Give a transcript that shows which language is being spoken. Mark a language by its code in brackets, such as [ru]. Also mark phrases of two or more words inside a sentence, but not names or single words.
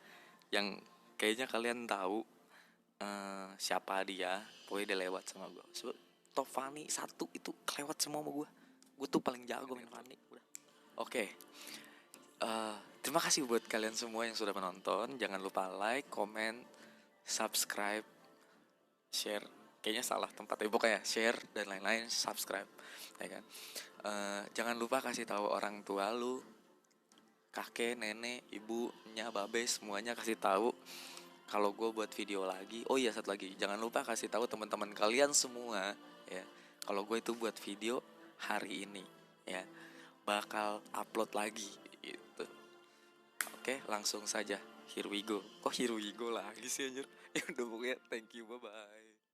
[id] Yang kayaknya kalian tahu siapa dia. Pokoknya dia lewat sama gua. Top Fanny 1 itu kelewat semua sama gua. Gue tuh paling jago main Fanny. Udah. Oke. Terima kasih buat kalian semua yang sudah menonton. Jangan lupa [en] like, comment, subscribe, share. [id] Kayaknya salah tempatnya. Pokoknya share dan lain-lain, subscribe, ya kan. Jangan lupa kasih tahu orang tua lu, kakek, nenek, ibunya, babe, semuanya kasih tahu kalau gue buat video lagi. Oh iya, satu lagi, jangan lupa kasih tahu teman-teman kalian semua ya, kalau gue itu buat video hari ini ya, bakal upload lagi gitu. Oke, langsung saja, [en] here we go. Kok here we go [id] lagi sih anjir? Ya udah, pokoknya [en] thank you, bye bye.